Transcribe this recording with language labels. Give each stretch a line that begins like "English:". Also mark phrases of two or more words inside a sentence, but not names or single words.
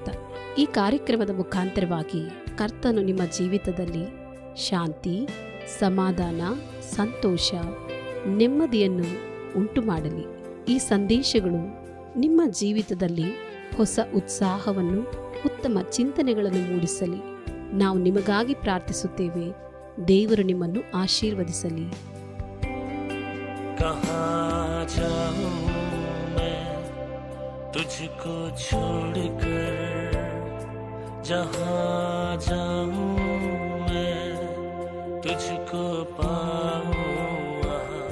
Kannada: ಈ ಕಾರ್ಯಕ್ರಮದ ಮುಖಾಂತರವಾಗಿ ಕರ್ತನು ನಿಮ್ಮ ಜೀವಿತದಲ್ಲಿ ಶಾಂತಿ, ಸಮಾಧಾನ, ಸಂತೋಷ, ನೆಮ್ಮದಿಯನ್ನು ಉಂಟು ಮಾಡಲಿ. ಈ ಸಂದೇಶಗಳು ನಿಮ್ಮ ಜೀವಿತದಲ್ಲಿ ಹೊಸ ಉತ್ಸಾಹವನ್ನು, ಉತ್ತಮ ಚಿಂತನೆಗಳನ್ನು ಮೂಡಿಸಲಿ. ನಾವು ನಿಮಗಾಗಿ ಪ್ರಾರ್ಥಿಸುತ್ತೇವೆ. ದೇವರು ನಿಮ್ಮನ್ನು ಆಶೀರ್ವದಿಸಲಿ.
Hindi: कहाँ जाऊं मैं तुझको छोड़कर, जहाँ जाऊं मैं तुझको पाऊं वहाँ.